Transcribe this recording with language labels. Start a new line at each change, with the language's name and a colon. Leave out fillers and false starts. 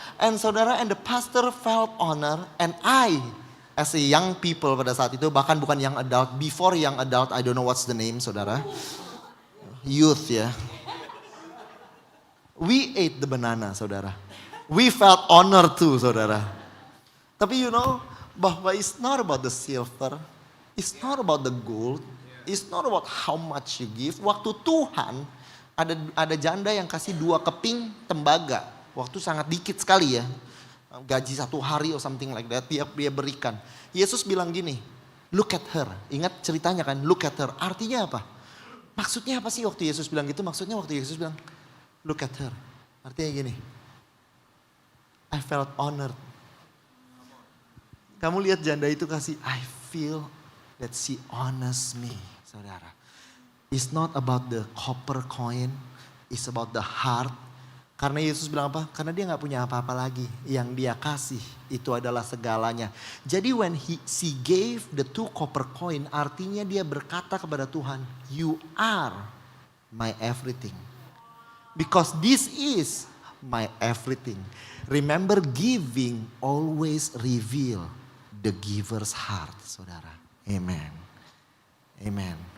English: And saudara, and the pastor felt honor, and I, as a young people
Indonesian: pada saat itu, bahkan bukan
English: young adult, before young adult, I don't know what's the name, saudara. Youth ya. We ate the banana, saudara. We felt honor too, saudara.
Indonesian: Tapi
English: you know, bahwa it's not about the silver, it's not about the gold, it's not about how much you give.
Indonesian: Waktu Tuhan, ada janda yang kasih 2 keping tembaga. Waktu sangat dikit sekali ya. Gaji 1 hari
English: or something like that.
Indonesian: Dia berikan. Yesus bilang gini,
English: look at her.
Indonesian: Ingat ceritanya kan,
English: look at her.
Indonesian: Artinya apa? Maksudnya apa sih waktu Yesus bilang gitu? Maksudnya waktu Yesus bilang, look at her. Artinya gini,
English: I felt honored.
Indonesian: Kamu lihat janda itu kasih,
English: I feel that she honors me,
Indonesian: saudara.
English: It's not about the copper coin, it's about the heart.
Indonesian: Karena Yesus bilang apa? Karena dia gak punya apa-apa lagi. Yang dia kasih itu adalah segalanya. Jadi
English: when she gave the 2 copper coin,
Indonesian: artinya dia berkata kepada Tuhan,
English: you are my everything. Because this is my everything. Remember, giving always reveal the giver's heart, saudara. Amen. Amen.